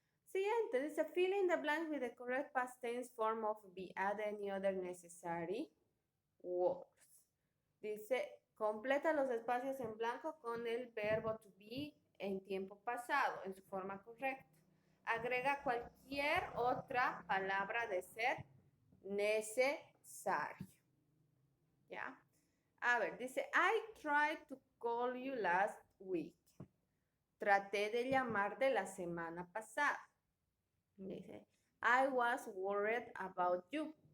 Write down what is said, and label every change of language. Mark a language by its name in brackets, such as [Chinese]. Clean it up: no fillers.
[Spanish] Siguiente, dice, [English] fill in the blanks with the correct past tense form of be, add any other necessary words. [Spanish] Dice, completa los espacios en blanco con el verbo to be en tiempo pasado, en su forma correcta. Agrega cualquier otra palabra de ser necesario. ¿Ya? A ver, dice, [English] I tried to call you last week. [Spanish] Traté de llamarte la semana pasada. Dice, [English] I was worried about you.